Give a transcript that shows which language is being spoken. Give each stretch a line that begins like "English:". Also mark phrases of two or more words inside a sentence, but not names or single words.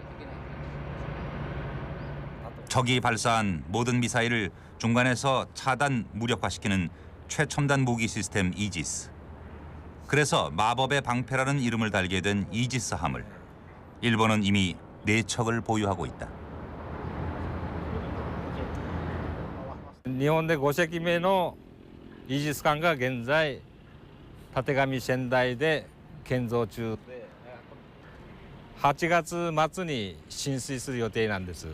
Korean: 적이 발사한 모든 미사일을 중간에서 차단 무력화시키는 최첨단 무기 시스템 이지스. 그래서 마법의 방패라는 이름을 달게 된 이지스함을 일본은 이미 4척을 보유하고 있다.
Japanese: 日本で5隻目のイージス艦が現在たてがみ仙台で建造中で8月末に進水する予定なんです。